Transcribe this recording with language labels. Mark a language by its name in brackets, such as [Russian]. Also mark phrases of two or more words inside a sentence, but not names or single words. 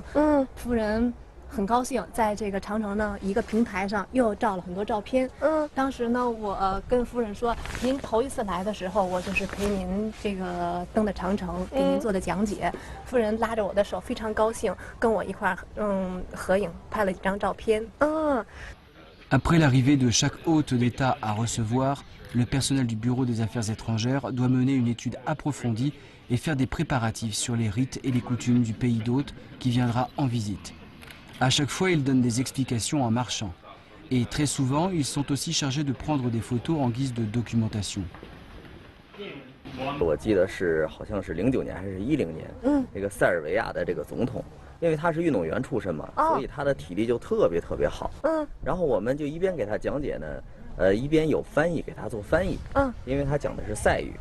[Chinese] 夫人很高兴，在这个长城呢一个平台上又照了很多照片。当时呢，我跟夫人说，您头一次来的时候，我就是陪您这个登的长城，给您做的讲解。夫人拉着我的手，非常高兴，跟我一块儿合影，拍了几张照片。 [French] Après l'arrivée de chaque hôte d'État à recevoir, le personnel du Bureau des Affaires étrangères doit mener une étude approfondie et faire des préparatifs sur les rites et les coutumes du pays d'hôte qui viendra en visite. À chaque fois, ils donnent des explications en marchant. Et très souvent, ils sont aussi chargés de prendre des photos en guise de documentation. [Chinese] 我记得是好像是09年还是10年，这个塞尔维亚的这个总统，因为他是运动员出身嘛，所以他的体力就特别好。然后我们就一边给他讲解呢，一边有翻译给他做翻译。因为他讲的是塞语。